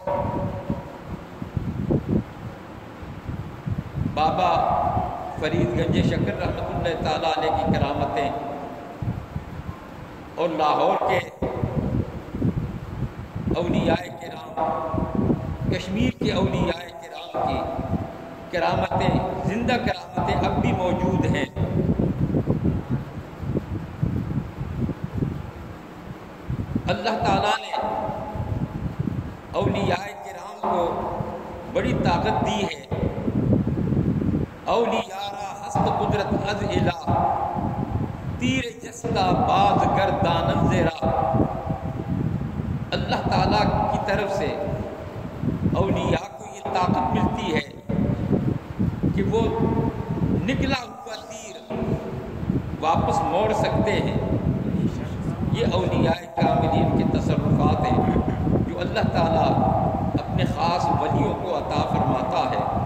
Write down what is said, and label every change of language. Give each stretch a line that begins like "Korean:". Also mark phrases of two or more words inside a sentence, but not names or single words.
Urdu: بابا فرید گنج شکر
Arabic: رحمۃ اللہ تعالیٰ علیہ
Urdu: کی کرامتیں، اور لاہور کے اولیاء کرام، کشمیر کے اولیاء کرام کی کرامتیں، زندہ کرامتیں اب بھی موجود ہیں۔ اللہ تعالیٰ نے اولیاء کرام کو بڑی طاقت دی ہے۔
Persian: اولیاء را ہست قدرت از الہ، تیر جستہ باز گردانم زیرا۔
Urdu: اللہ تعالیٰ کی طرف سے اولیاء کو یہ طاقت ملتی ہے کہ وہ نکلا ہوا تیر واپس موڑ سکتے ہیں۔ یہ اولیاء کاملین کے تصرفات ہیں جو اللہ تعالیٰ اپنے خاص ولیوں کو عطا فرماتا ہے۔